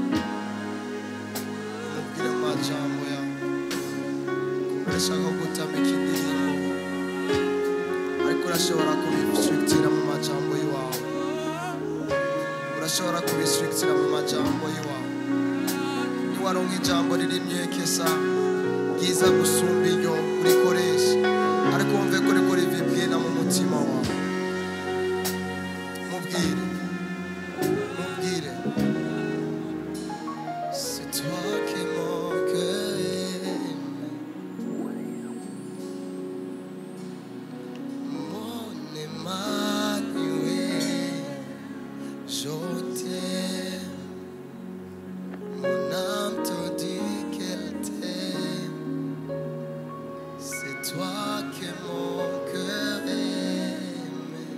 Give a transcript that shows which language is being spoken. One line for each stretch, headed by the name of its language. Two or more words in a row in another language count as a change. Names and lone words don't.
Rundi: mubwire amajambo yawe urashaka gutamika indirimbo ariko urashobora kubishyikira mu majambo y'iwawe urashobora kubishyikira mu majambo y'iwawe niwaronka ijambo ririmye kesa byiza gusumba iryo urikoresha ariko wumve ko riko rivibwira mu mutima wawe
French: mubwire c'est toi qui mon cœur aime mon Emmanuel je t'aime mon âme te dit qu'elle t'aime c'est toi que mon cœur aime